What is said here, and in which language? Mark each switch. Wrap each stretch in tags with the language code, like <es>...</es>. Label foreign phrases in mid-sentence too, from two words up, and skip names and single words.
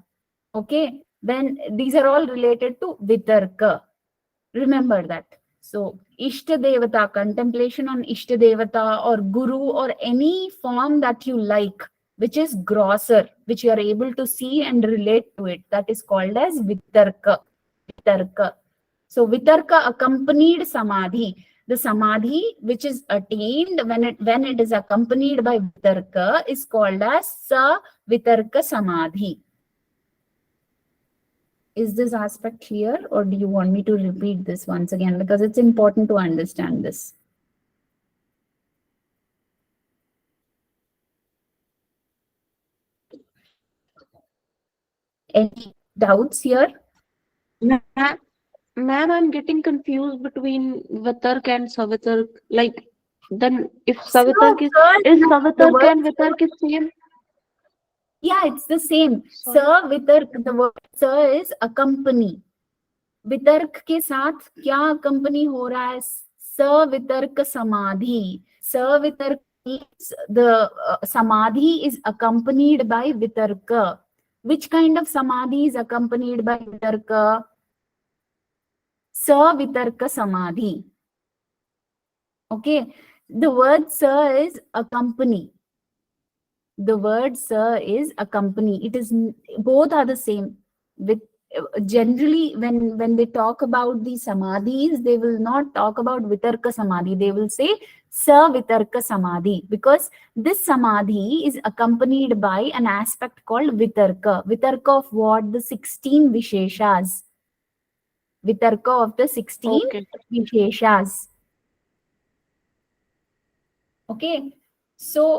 <en>Okay, when these are all related to Vitarka. Remember that. So, Ishtadevata, contemplation on Ishtadevata or Guru or any form that you like. which is grosser, which you are able to see and relate to it. That is called as vitarka. Vitarka. So vitarka accompanied samadhi. The samadhi which is attained when it is accompanied by vitarka is called as sa vitarka samadhi. Is this aspect clear, or do you want me to repeat this once again? Because it's important to understand this. Any doubts here? Ma'am, I'm getting confused between Vitark and Savitark. Like, then if Savitark is Savitark and Vitark is same? Yeah, it's the same. Sorry. Sa vitark, the word sa is accompany.</en> <hi>वितर्क के साथ क्या कंपनी हो रहा है? सवितर्क समाधि.</hi> <en>सवितर्क means the samadhi is accompanied by vitarka. Which kind of samadhi is accompanied by vitarka? Savitarka samadhi. Okay, the word sa is accompany. The word sa is accompany. It is, both are the same. With generally when they talk about the samadhis, they will not talk about vitarka samadhi. They will say sa vitarka samadhi, because this samadhi is accompanied by an aspect called vitarka. Vitarka of what? The 16 visheshas. Vitarka of the 16 visheshas. Okay, so</en>